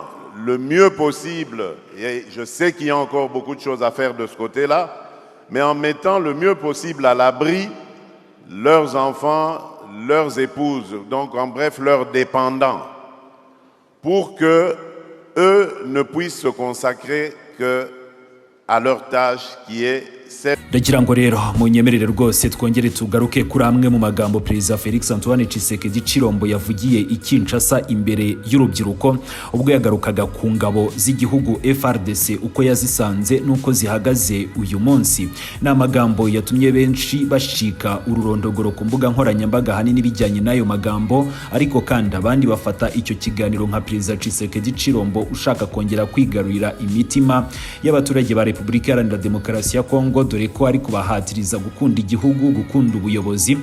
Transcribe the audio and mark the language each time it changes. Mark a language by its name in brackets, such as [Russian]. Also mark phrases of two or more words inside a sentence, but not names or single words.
[French] le mieux possible, et je sais qu'il y a encore beaucoup de choses à faire de ce côté-là, mais en mettant le mieux possible à l'abri leurs enfants, leurs épouses, donc en bref leurs dépendants, pour que eux ne puissent se consacrer que à leur tâche qui est celle. [Kinyarwanda] Ndagira ngo rero munyemerere rwose twongere tugaruke kuri amwe mu magambo Perezida Felix Antoine Tshisekedi Tshilombo yavugiye i Kinshasa imbere y'urubyiruko ubwo yagarukaga ku ngabo z'igihugu FARDC uko yazisanze nuko zihagaze uyu munsi. Na magambo yatumye benshi bashika ururondogoro ku mbuga nkoranyambaga hanini bijyanye nayo magambo, ariko kandi abandi bafata icyo kiganiro nka Perezida Tshisekedi Tshilombo ushaka kongera kwigarurira imitima y'abaturage ba Repubulika Iharanira Demokarasi ya Kongo, dore ko ari kubahatiriza gukunda igihugu, gukunda ubuyobozi.